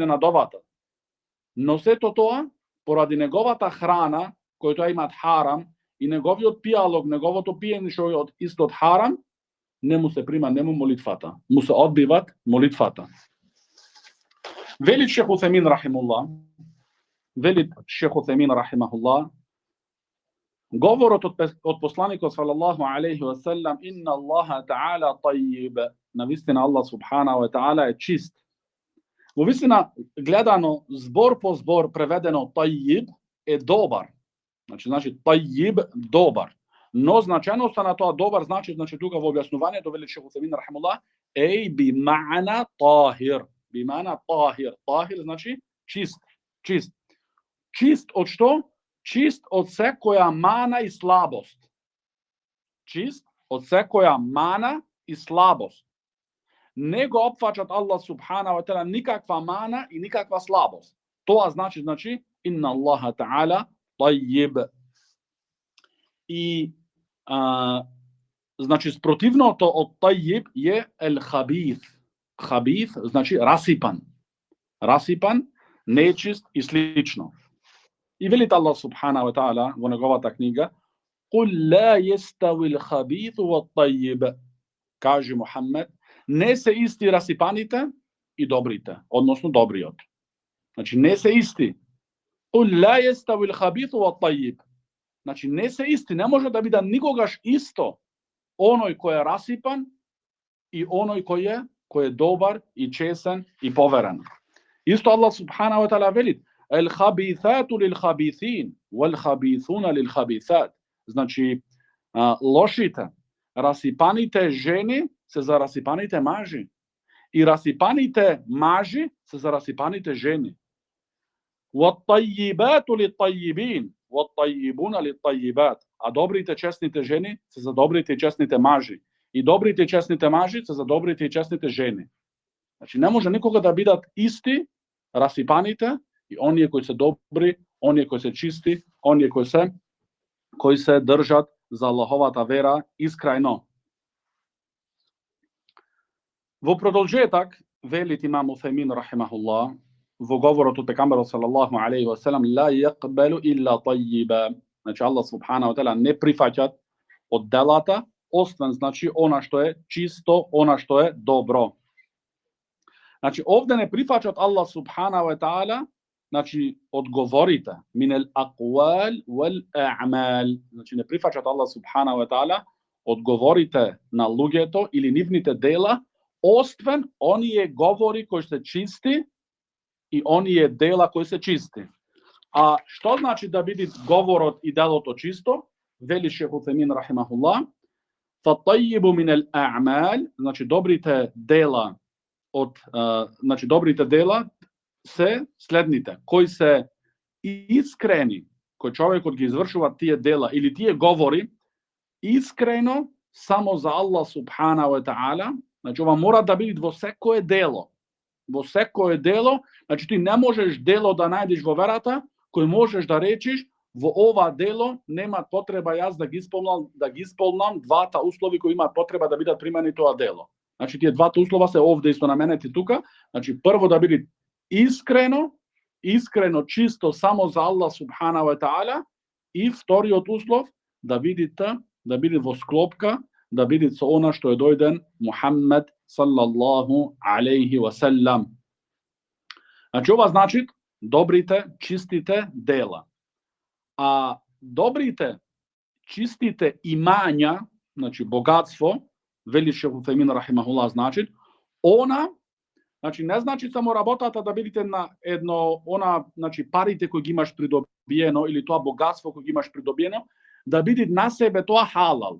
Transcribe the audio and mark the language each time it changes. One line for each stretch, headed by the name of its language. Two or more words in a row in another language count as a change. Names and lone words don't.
Macedonian: Но сето тоа поради неговата храна, којто имат харам, и неговиот пијалок, неговото пиење што е исто од харам, не му се прима, не му молитвата. Му се одбиват молитвата. Велит Шех Утемин рахимахуллах, говорот од посланикот
Arabic: صلى الله عليه وسلم, إن الله تعالى طيب,
Macedonian: навистина Аллах
Arabic: سبحانه وتعالى
Macedonian: е чист. Во вистина, гледано збор по збор, преведено тајиб е добар. Значи тајиб добар. Но значеноста на тоа добар значи тука во објаснувањето вели Шех Утемин рахимахуллах,
Arabic: بمعنى طاهر. بمعنى طاهر.
Macedonian: Tahir значи чист. Чист. Чист од што? Чист од секоја мана и слабост. Чист од секоја мана и слабост. Не го опфаќат Аллах
Arabic: سبحانه وتعالى
Macedonian: никаква мана и никаква слабост. Тоа значи
Arabic: إن الله تعالى طيب.
Macedonian: И значи спротивното од тајиб е
Arabic: الخبيث.
Macedonian: Хабith значи расипан. Расипан, нечист и слично. И велит Аллах
Arabic: سبحانه وتعالى
Macedonian: во неговата книга:
Arabic: "قل لا يستوي الخبيث والطيب."
Macedonian: Каже Мухаммед, не се исти расипаните и добрите, односно добриот. Значи не се исти.
Arabic: قل لا يستوي الخبيث والطيب.
Macedonian: Значи не се исти, не може да биде никогаш исто оној кој е расипан и оној кој е добар и чесен и поверен.
Arabic: Исто الله سبحانه وتعالى велит: "الخبيثات للخبيثين, والخبيثون للخبيثات."
Macedonian: Значи лошите, расипаните жени се за расипаните мажи и расипаните мажи се за расипаните жени.
Arabic: والطيبات للطيبين والطيبون للطيبات.
Macedonian: А добрите честните жени се за добрите и честните мажи и добрите и честните мажи се за добрите и честните жени. Значи не може никога да бидат исти расипаните и оние кои се добри, оние кои се чисти, оние кои се држат за Аллаховата вера искрајно. Во продолжетак велит имам Утемин рахимахуллах во говорот од пекамберот
Arabic: صلى الله عليه وسلم: "لا يقبل إلا طيبا."
Macedonian: Значи Аллах
Arabic: سبحانه وتعالى
Macedonian: не прифаќат од делата освен значи она што е чисто, она што е добро. Значи овде не прифаќат Аллах
Arabic: سبحانه وتعالى
Macedonian: значи одговорите
Arabic: من الأقوال والأعمال.
Macedonian: Значи не прифаќат Аллах
Arabic: سبحانه وتعالى
Macedonian: одговорите на луѓето или нивните дела освен оние говори кои се чисти и оние дела кои се чисти. А што значи да биде говорот и делото чисто? Вели Шех Утемин рахимахуллах:
Arabic: "فالطيب من الأعمال",
Macedonian: значи добрите дела се следните, кои се искрени, кој човекот ги извршува тие дела или тие говори искрено само за Аллах
Arabic: سبحانه وتعالى.
Macedonian: Значи ова мора да биде во секое дело. Во секое дело, значи ти не можеш дело да најдеш во верата кој можеш да речиш во ова дело нема потреба јас да ги исполнам двата услови кои имаат потреба да бидат примени тоа дело. Значи тие двата услова се овде исто наменети тука. Значи прво да биде искрено чисто само за Аллах
Arabic: سبحانه وتعالى
Macedonian: и вториот услов да биде во склопка, да биде со она што е дојден Мухаммед
Arabic: صلى الله عليه وسلم.
Macedonian: Значи ова значи добрите, чистите дела. А добрите, чистите имања, значи богатство, вели Шех Утемин рахимахуллах, значи она, значи не значи само работата да бидете на едно значи парите кои ги имаш придобиено или тоа богатство кои ги имаш придобиено, да биде на себе тоа халал.